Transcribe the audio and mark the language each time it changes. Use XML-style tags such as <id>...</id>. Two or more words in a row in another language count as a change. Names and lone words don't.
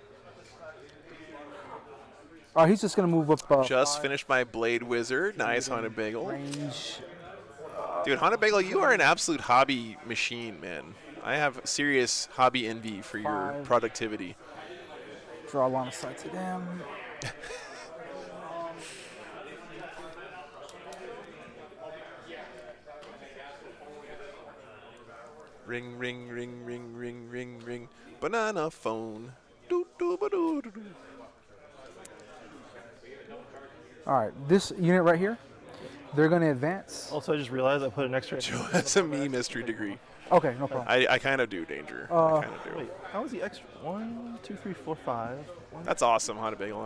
<en>He's just gonna move up. Just finished my Blade Wizard. Nice, Haunted Bagel. Range. Dude, Haunted Bagel, you are an absolute hobby machine, man. I have serious hobby envy for your 5. productivity. Draw line of sight to them. Ring, ring, ring, ring, ring, ring, ring. Banana Phone. Doo, doo, ba, doo, doo, doo. All right, this unit right here, they're gonna advance. Also, I just realized I put an extra. That's a me mystery degree. Okay, no problem. I kind of do, Danger. I kind of do. Wait, how is he extra? 1, 2, 3, 4, 5. 1, That's awesome, Haunted Bagel.</en>